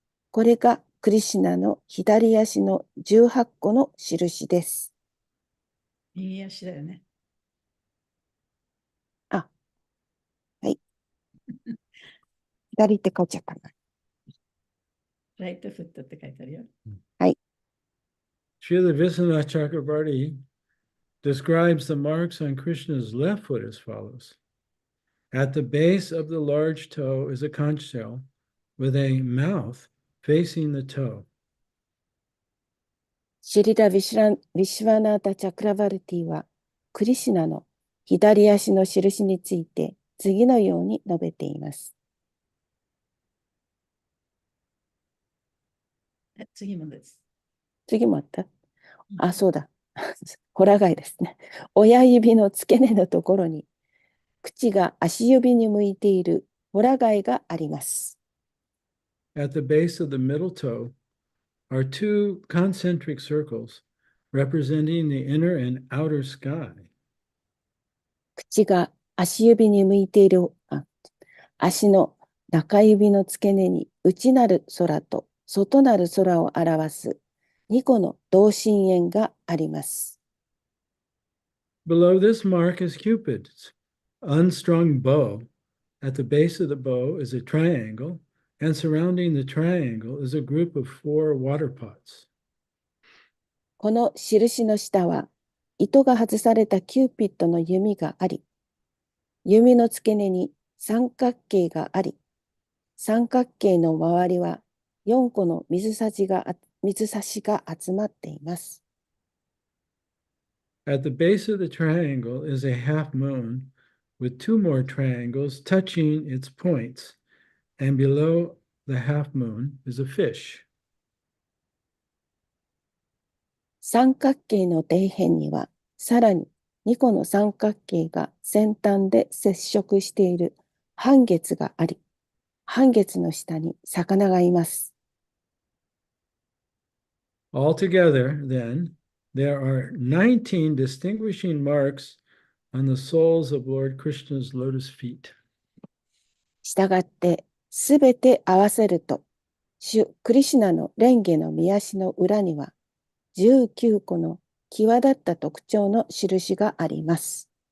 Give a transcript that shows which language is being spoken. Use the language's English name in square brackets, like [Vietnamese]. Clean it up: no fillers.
[Japanese] これがクリシュナの左足の18個の印です。右足だよね。あ、はい。左って書いちゃったな。ライトフットって書いてあるよ。はい。 [English] Srila Vishwanath Chakravarti describes the marks on Krishna's left foot as follows. At the base of the large toe is a conch shell with a mouth facing the toe. [Japanese] シリダ・ヴィシュワナータ・チャクラバルティは、クリシュナの左足の印について次のように述べています。次もです。次もあった？あ、そうだ。ホラ貝ですね。親指の付け根のところに、口が足指に向いているホラ貝があります。 [English] At the base of the middle toe are two concentric circles representing the inner and outer sky. [Japanese] 口が足指に向いている、足の中指の付け根に内なる空と外なる空を表す2個の同心円があります。 [English] Below this mark is Cupid's unstrung bow. At the base of the bow is a triangle, and surrounding the triangle is a group of 4 water pots. [Japanese] この印の下は糸が外されたキューピッドの弓があり、弓の付け根に三角形があり、三角形の周りは4個の水差しが集まっています。 [English] At the base of the triangle is a half moon with 2 more triangles touching its points, and below the half moon is a fish. [Japanese] 三角形の底辺にはさらに2個の三角形が先端で接触している半月があり、半月の下に魚がいます。 [English] Altogether, then, there are 19 distinguishing marks on the soles of Lord Krishna's lotus feet. [Japanese] したがってすべて合わせると、主クリシュナの蓮華の御足の裏には19個の際立った特徴の印があります。